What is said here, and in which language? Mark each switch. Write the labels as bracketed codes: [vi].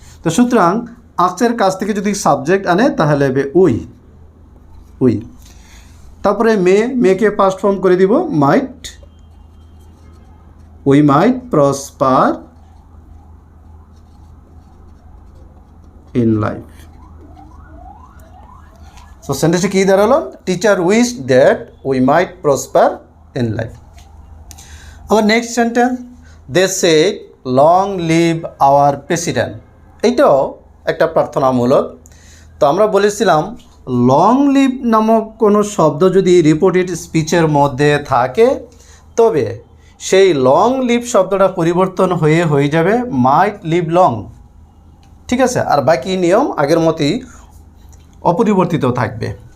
[bn] তো সুতরাং আজের কাছ থেকে যদি সাবজেক্ট আনে তাহলে হবে উই। তারপরে মেকে পাস্ট ফর্ম করে দিব মাইট, [en] we might prosper in life. [bn] So sentence কি দাঁড়ালো? [en] Teacher wished that we might prosper in life. Our next sentence, they said long live our president. [bn] এইটাও একটা প্রার্থনামূলক। তো আমরা বলেছিলাম লং লিভ নামক কোনো শব্দ যদি রিপোর্টেড স্পিচের মধ্যে থাকে তবে সেই লং লিভ শব্দটা পরিবর্তন হয়ে যাবে মাইট লিভ লং। ঠিক আছে, আর বাকি নিয়ম আগের মতোই অপরিবর্তিত থাকবে।